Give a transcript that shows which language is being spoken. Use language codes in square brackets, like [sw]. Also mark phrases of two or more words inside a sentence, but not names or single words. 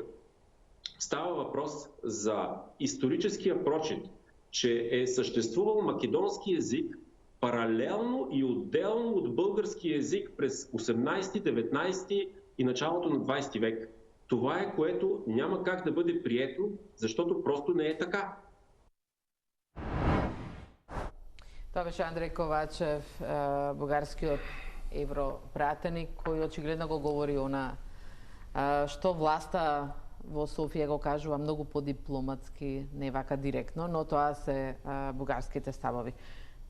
[bg] Става въпрос за историческия прочит, че е съществувал македонски език паралелно и отделно от български език през 18, 19 и началото на 20 век. Това е, което няма как да бъде прието, защото просто не е така. [mk] Тоа беше Андреј Ковачев, бугарскиот европратеник, кој очигледно го говори она што власта во Софија го кажува многу подипломатски, не вака директно, но тоа се бугарските ставови.